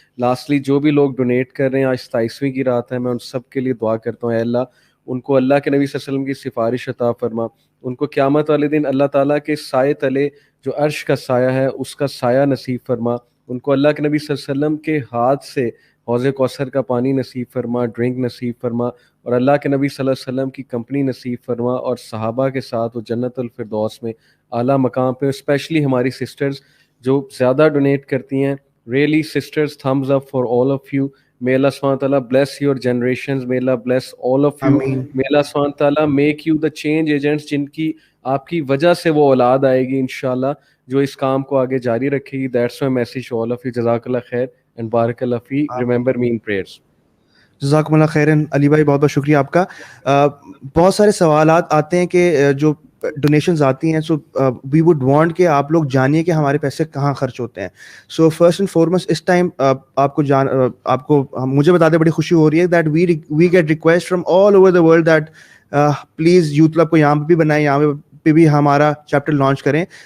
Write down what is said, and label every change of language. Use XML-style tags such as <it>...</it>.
<hi>Lastly जो भी लोग डोनेट कर रहे हैं, आज 27वीं की रात है, मैं उन सब के लिए दुआ करता हूँ, अल्लाह उनको अल्लाह के नबी सल्लल्लाहु अलैहि वसल्लम की सिफारिश अता फरमा, उनको क़यामत वाले दिन अल्लाह ताला के साए तले जो अर्श का साया है उसका साया नसीब फरमा, उनको अल्लाह के नबी सल्लल्लाहु अलैहि वसल्लम के हाथ से हौज़े कौसर का पानी नसीब फरमा, ड्रिंक नसीब फरमा, और अल्लाह के नबी सल्लल्लाहु अलैहि वसल्लम की कंपनी नसीब फरमा, और सहाबा के साथ वो जन्नतुल फिरदौस में आला मकाम पे। स्पेशली हमारी सिस्टर्स जो ज़्यादा डोनेट करती हैं, really sisters,</hi> <en>Thumbs up for all of you. May Allah subhanahu wa ta'ala bless your generations, may Allah bless all of you, may Allah subhanahu wa ta'ala make you the change agents</en> <hi>जिनकी आपकी वजह से वो औलाद आएगी इंशाल्लाह जो इस काम को आगे जारी रखेगी।</hi> <en>That's my message to all of you.</en> <ar>जज़ाकल्लाह खैर</ar> <en>and बारकल्लाह फी, remember me in prayers.</en> <hi>जज़ाकुमुल्लाह खैरन। Ali भाई बहुत बहुत शुक्रिया आपका। बहुत सारे सवालात आते हैं कि जो डोनेशंस आती हैं,</hi> <en>so we would want</en> <hi>कि आप लोग जानिए कि हमारे पैसे कहाँ खर्च होते हैं। सो फर्स्ट एंड फॉरमोस्ट इस टाइम आपको मुझे बताते बड़ी खुशी हो रही है</hi> <en>that we get request from all over the world that</en> <hi>please youth club को यहाँ पे भी बनाएं, यहाँ पे भी हमारा चैप्टर लॉन्च करें।</hi>